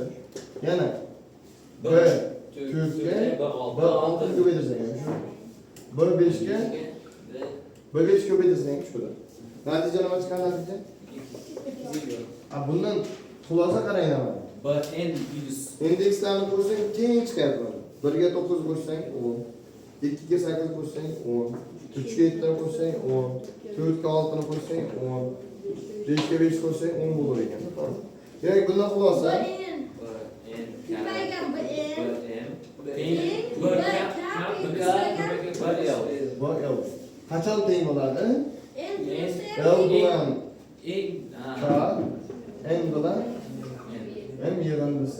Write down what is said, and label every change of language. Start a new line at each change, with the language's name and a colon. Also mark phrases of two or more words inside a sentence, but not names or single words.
Uzbek: Yana B4 ga B6 ni ko'paytirsak ham shu. B5 ga B5 ko'paytirsak ham shu. Natija nima chiqadi natija? Bundan xulosa qaranglar. Bn yuz. Indekslarni qo'shsang teng chiqadi. 1 ga 9 qo'shsang 10, 2 ga 8 qo'shsang 10, 3 ga 7 qo'shsang 10, 4 ga 6 qo'shsang 10, 5 ga 5 qo'shsang 10 bo'lar ekan. Demak, bundan xulosa qachon teng bo'ladi? L bilan K, N bilan M yig'indisi.